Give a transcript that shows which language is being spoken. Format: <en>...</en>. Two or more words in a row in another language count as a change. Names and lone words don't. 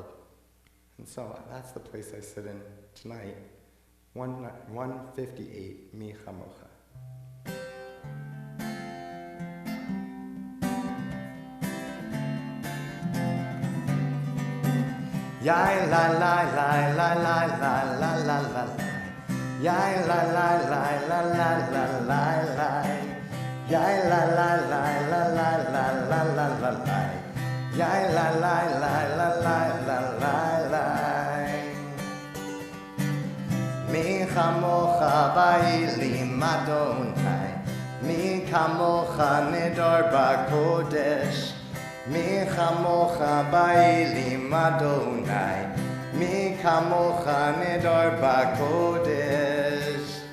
<en>And so that's the place I sit in tonight, 158, Micha Mocha. Yai la la la la la la la la la. Yai la la la la la la la la. Yai la la la la la la la la la la. Yai la la la la la la la la.</en> <he>מי כמכה באלים יהוה מי כמכה נאדר בקדש. מי כמכה באלים יהוה מי כמכה נאדר בקדש.</he>